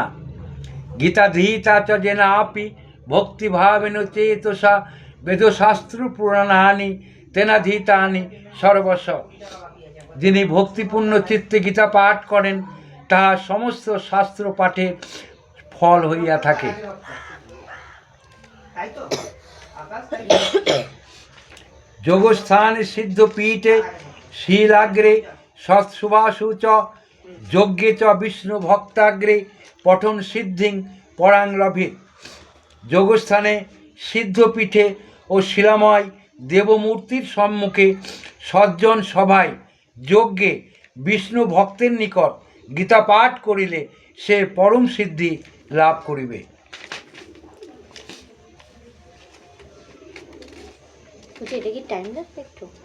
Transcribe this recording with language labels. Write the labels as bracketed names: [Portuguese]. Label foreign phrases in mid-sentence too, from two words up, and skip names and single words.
[Sanskrit] গীতাধীতা চ যেন আপি ভক্তিভাবেন চেতসা বেদশাস্ত্র পুরাণানি তেনাধীতানি সর্বস্ব। [Bangla] যিনি ভক্তিপূর্ণ চিত্তে গীতা পাঠ করেন তাহা সমস্ত শাস্ত্র পাঠের ফল হইয়া থাকে। [Sanskrit] যোগস্থানে সিদ্ধপীঠে শিলাগ্রে সৎসুভাসু চ যজ্ঞে চ বিষ্ণু ভক্তাগ্রে পঠন সিদ্ধিং পরাং লভে। [Bangla] যোগস্থানে সিদ্ধপীঠে ও শিলাময় দেবমূর্তির সম্মুখে সজ্জন সভায় যজ্ঞে বিষ্ণু ভক্তের নিকট গীতা পাঠ করিলে সে পরম সিদ্ধি লাভ করিবে। এটা কি টাইম লাগবে একটু?